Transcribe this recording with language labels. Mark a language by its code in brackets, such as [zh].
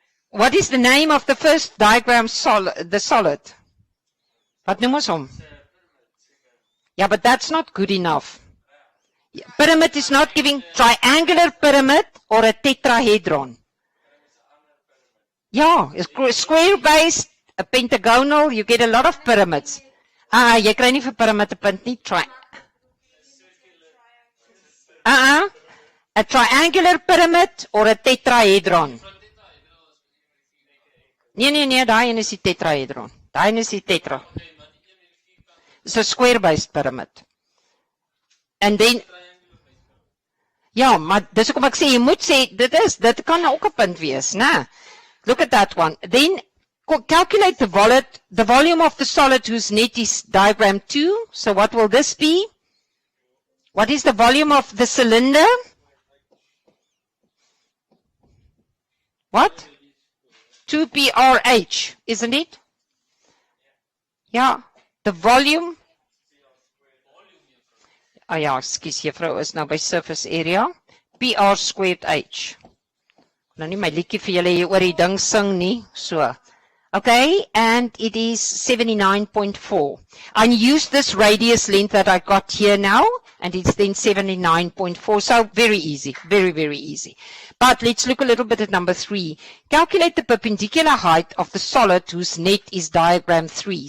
[en] What is the name of the first diagram the solid? [af] Wat noem ons hom? [en] Yeah, but that's not good enough. Pyramid is not giving triangular pyramid or a tetrahedron. Yeah, a square based, a pentagonal, you get a lot of pyramids. [af] Jy kry nie vir pyramid 'n punt nie. [en] A triangular pyramid or a tetrahedron. [af] Nee, daai een is die tetrahedron. Daai een is die tetra. [en] It's a square-based pyramid. And then, [af] ja, maar dis hoekom ek sê, jy moet sê, dit kan ook 'n punt wees, né? [en] Look at that one. Then, calculate the volume of the solid whose net is diagram 2. So what will this be? What is the volume of the cylinder? What? 2PRH, isn't it? Yeah, the volume. [af] Oh ja, excuse juffrou is nou by surface area. [en] PR squared H. [af] Nou nie my liedjie vir julle hier oor die ding sing nie, so. [en] Okay, and it is 79.4. I use this radius length that I got here now, and it's then 79.4. So very easy, very, very easy. But let's look a little bit at number 3. Calculate the perpendicular height of the solid whose net is diagram 3.